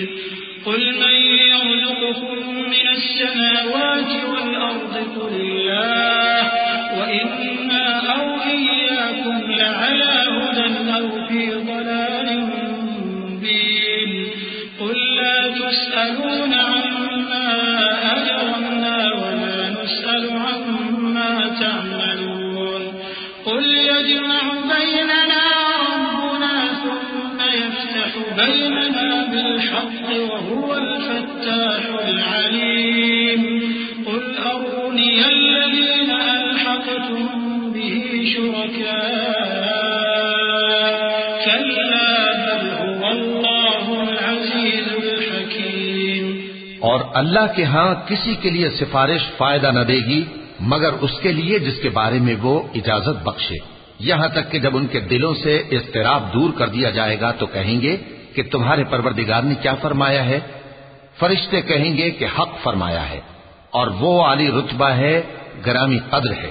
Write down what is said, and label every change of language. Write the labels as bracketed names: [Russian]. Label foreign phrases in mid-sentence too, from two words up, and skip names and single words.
[Arabic] قل من يرزقكم من السماوات والأرض قل الله وإنا أو إياكم لعلى هدى أو في ضلال مبين. قل لا تسألون عما أجرمنا ولا نسأل عما تعملون. قل يجمع بيننا ربنا ثم يفتح بيننا بالحق وهو الفتاح العليم. قل أروني الذين ألحقتم به شركاء كلا بل هو الله العزيز الحكيم। [Urdu] اور اللہ کے ہاں کسی کے لیے سفارش فائدہ نہ دے گی مگر اس کے لیے جس کے بارے میں وہ اجازت بخشے، یہاں تک کہ جب ان کے دلوں سے اضطراب دور کر دیا جائے گا تو کہیں گے کہ تمہارے پروردگار نے کیا فرمایا ہے. فرشتے کہیں گے کہ حق فرمایا ہے، اور وہ عالی رتبہ ہے، گرامی قدر ہے.